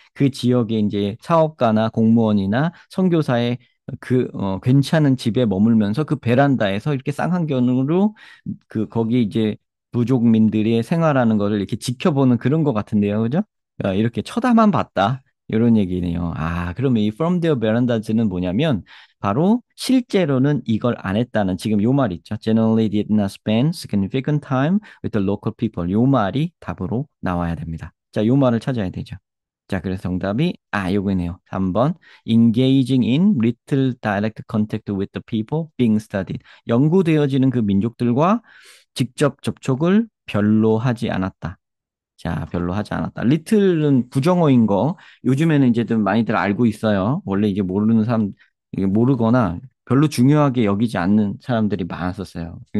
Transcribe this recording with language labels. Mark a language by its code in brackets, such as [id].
[ko] 그 지역에 이제 사업가나 공무원이나 선교사의 괜찮은 집에 머물면서 그 베란다에서 이렇게 쌍안경으로 거기 이제 부족민들의 생활하는 거를 이렇게 지켜보는 그런 것 같은데요. 그죠? 이렇게 쳐다만 봤다. 이런 얘기네요. 그러면 이 [en] From their verandas [ko] 는 뭐냐면 바로 실제로는 이걸 안 했다는 지금 요 말 있죠. [en] Generally did not spend significant time with the local people. [ko] 요 말이 답으로 나와야 됩니다. 자, 요 말을 찾아야 되죠. 자, 그래서 정답이 요거네요. 3번. [en] Engaging in little direct contact with the people being studied. [ko] 연구되어지는 그 민족들과 직접 접촉을 별로 하지 않았다. 자, 별로 하지 않았다. 리틀은 부정어인 거 요즘에는 이제 좀 많이들 알고 있어요. 원래 이게 모르는 사람, 이게 모르거나 별로 중요하게 여기지 않는 사람들이 많았었어요.